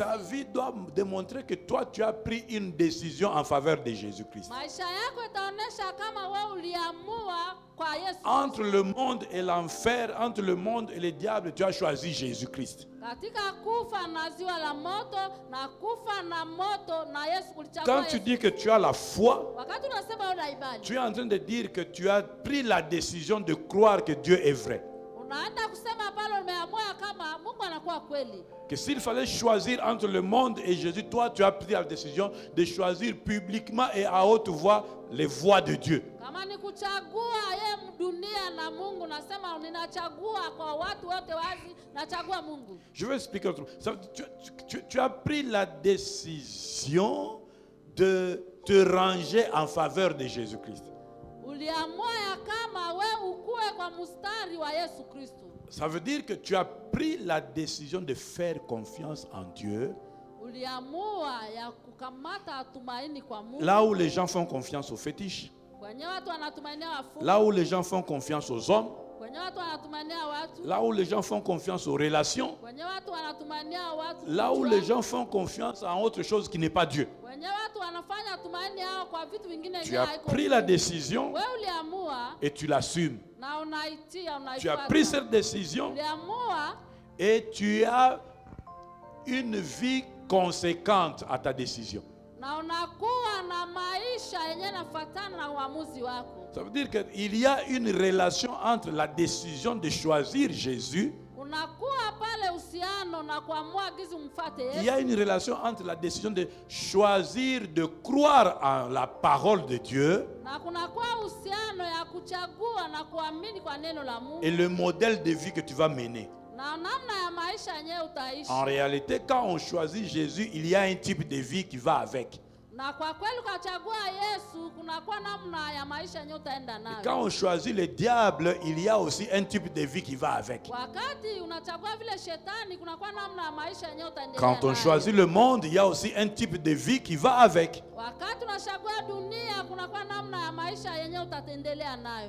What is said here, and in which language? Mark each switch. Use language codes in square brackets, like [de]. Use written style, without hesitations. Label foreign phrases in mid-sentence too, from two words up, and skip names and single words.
[fr] Ta vie doit démontrer que toi, tu as pris une décision en faveur de Jésus-Christ. [sw] Maisha yako itaonesha kama wewe uliamua kwa Yesu. [fr] Entre le monde et l'enfer, entre le monde et le diable, tu as choisi Jésus-Christ. [sw] Katika kufa na ziwa la moto na kufa na moto na Yesu kulichagua. [fr] Quand tu dis que tu as la foi, [sw] Wakati unasema una imani, [fr] tu es en train de dire que tu as pris la décision de croire que Dieu est vrai. [sw] unaenda kusema pale umeamua kama Mungu anakuwa kweli. [fr] Que s'il fallait choisir entre le monde et Jésus, toi tu as pris la décision de choisir publiquement et à haute voix les voies de Dieu. [sw] Kama ni kuchagua ye dunia na Mungu, nasema ninachagua kwa watu wote wazi, nachagua Mungu. [fr] Je vais expliquer autrement. Tu as pris la décision de te ranger en faveur de Jésus-Christ. [sw] Uliamua ya kama we ukue kwa mstari wa Yesu Kristo. [fr] Ça veut dire que tu as pris la décision de faire confiance en Dieu. [sw] Uliamua ya kukamata tumaini kwa Mungu. [fr] Là où les gens font confiance aux fétiches. [sw] Kwenye watu wanatumainia wafu. [fr] Là où les gens font confiance aux hommes. [sw] Kwenye watu wanatumainia watu. [fr] Là où les gens font confiance aux relations. [sw] Kwenye watu wanatumainia watu. [fr] Là où les gens font confiance en autre chose qui n'est pas Dieu. [sw] Kwenye watu wanafanya tumaini yao kwa vitu vingine. [fr] Tu as pris la décision [sw] wewe uliamua [fr] et tu l'assumes. [sw] na unaitia, unaifuata. [fr] Tu as pris cette décision [sw] Uliamua [fr] et tu as une vie conséquente à ta décision. [sw] na unakuwa na maisha yenye nafuatana na uamuzi wako. [fr] Ça veut dire qu'il y a une relation entre la décision de choisir Jésus. [sw] Unakuwa pale uhusiano na kuamua gizi umfuate Yesu. [fr] Il y a une relation entre la décision de choisir de croire en la parole de Dieu [sw] Na kunakuwa uhusiano ya kuchagua na kuamini kwa neno la Mungu. [fr] et le modèle de vie que tu vas mener. [sw] Na namna ya maisha yenyewe utaishi. [fr] En réalité, quand on choisit Jésus, il y a un type de vie qui va avec. [sw] Na kwa kweli ukachagua Yesu, kunakuwa namna ya maisha yenyewe utaenda nayo. [fr] Quand on choisit le diable, il y a aussi un type de vie qui va avec. [sw] Wakati unachagua vile shetani, kunakuwa namna ya maisha yenyewe utaendelea nayo. [fr] Quand on choisit le monde, il y a aussi un type de vie qui va avec. [sw] Wakati unachagua dunia, kunakuwa namna ya maisha yenyewe utaendelea nayo.